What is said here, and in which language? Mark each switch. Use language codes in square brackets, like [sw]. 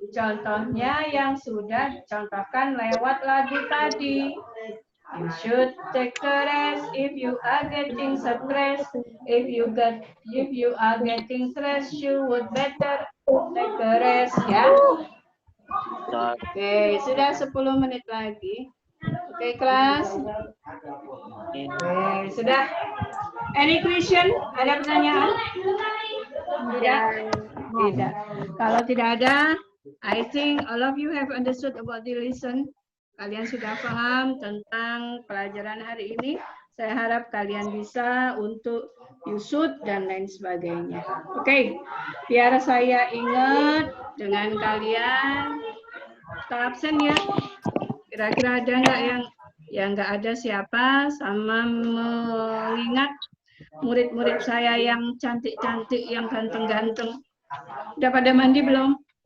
[id] Contohnya yang sudah dicontohkan lewat lagu tadi. [en] You should take a rest if you are getting stressed. If you are getting stressed, you would better take a rest, ya. [id] Oke, sudah 10 menit lagi. Oke, kelas. Oke, sudah. [en] Any question? [id] Ada pertanyaan? Tidak. Tidak. Kalau tidak ada, [en] I think all of you have understood about the lesson. [id] Kalian sudah paham tentang pelajaran hari ini. Saya harap kalian bisa untuk [en] you should [id] dan lain sebagainya. Oke, biar saya ingat dengan kalian. Stop absen ya. Kira-kira ada nggak yang nggak ada siapa sama mengingat murid-murid saya yang cantik-cantik, yang ganteng-ganteng. Udah pada mandi belum?